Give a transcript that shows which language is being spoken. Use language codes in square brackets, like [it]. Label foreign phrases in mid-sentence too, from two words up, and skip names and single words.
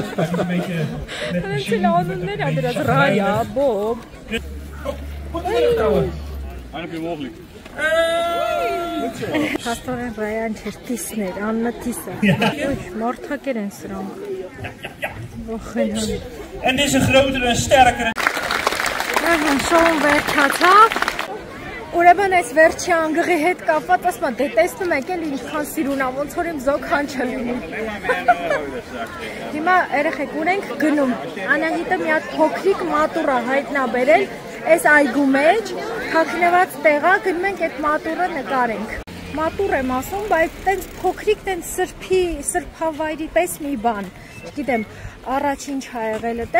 [hy] Հենց անուններ ա դրած Ռայա, Բոբ։ Հաստորեն Ռայան չէր, տիսներ, Աննա տիսը։ Մարդակեր են սրանք։ [nl] En dit is een grotere en sterkere. [hy] Շոուն վերջացավ։ Ուրեմն այս վերջի անգղի հետ կապված ասում եմ, դե տեսնում եք էլ ինչքան սիրուն ա, ոնց որ իմ զոքան չլինի։ Հիմա երեխեք ունենք գնում։ Անահիտը մի հատ փոքրիկ մատուրա հայտնաբերել այս այգու մեջ, թաքնված տեղա գնում ենք այդ մատուրը նկարենք։ Մատուր եմ ասում, բայց տենց փոքրիկ տենց սրբավայրի պես մի բան։ Չգիտեմ, առաջին ինչ ա եղել այդտեղ,